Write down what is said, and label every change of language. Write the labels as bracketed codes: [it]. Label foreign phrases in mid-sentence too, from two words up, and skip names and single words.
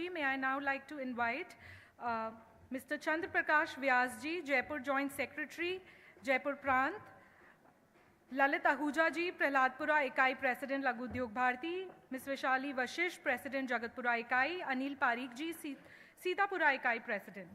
[en] May I now like to invite Mr. Chandra Prakash Vyas ji, Jaipur Joint Secretary, Jaipur Prant, Lalit Ahuja ji, Prahladpura Ikai President, Laghu Udyog Bharati, Ms. Vishali Vashish, President, Jagatpura Ikai, Anil Parikh ji, Sitapura Ikai President.